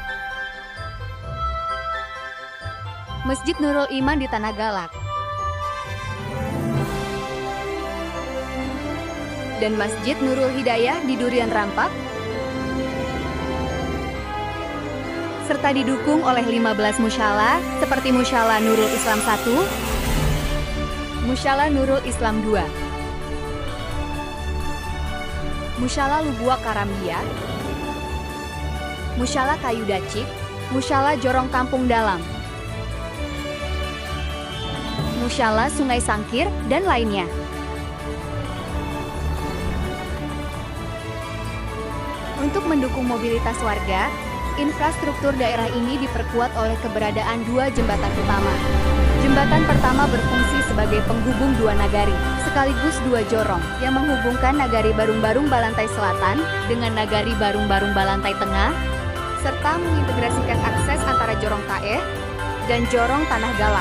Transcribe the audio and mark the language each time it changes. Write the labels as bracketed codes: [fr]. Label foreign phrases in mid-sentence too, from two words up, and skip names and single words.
[id] Masjid Nurul Iman di Tanah Galak, dan Masjid Nurul Hidayah di Durian Rampak, serta didukung oleh 15 musyalah seperti Musyalah Nurul Islam 1, Musyalah Nurul Islam 2, Musyalah Lubuak Karambia, Musyalah Kayu Dacik, Musyalah Jorong Kampung Dalam, Musyalah Sungai Sangkir, dan lainnya. Untuk mendukung mobilitas warga, infrastruktur daerah ini diperkuat oleh keberadaan dua jembatan utama. Jembatan pertama berfungsi sebagai penghubung dua nagari, sekaligus dua jorong, yang menghubungkan Nagari Barung-Barung Balantai Selatan dengan Nagari Barung-Barung Balantai Tengah, serta mengintegrasikan akses antara Jorong Tae dan Jorong Tanah Galak.